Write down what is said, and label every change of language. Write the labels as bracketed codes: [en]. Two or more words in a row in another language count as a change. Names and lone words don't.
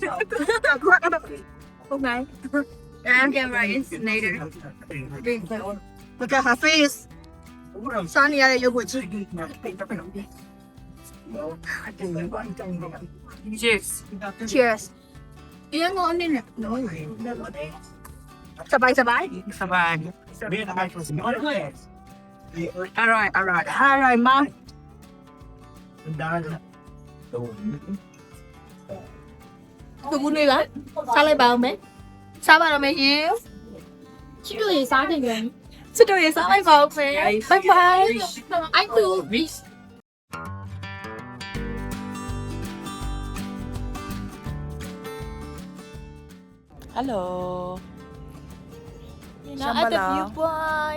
[en] Okay. And camera is later. Look at her face. Sunny are you good? Cheers. Cheers. [tl] Iyan mo ano na? Sabay sabay. [en] Sabay. Alright, alright. Alright, mom. [my] တကူနေပါစားလိုက်ပါဦးမယ်စားပါတော့မယ်ရှင် [zh] 去这里啥那个？ [my] စစ်တို့ရေစားလိုက်ပါဦးမယ် [en] Bye bye. I do。 Hello. Now at the viewpoint.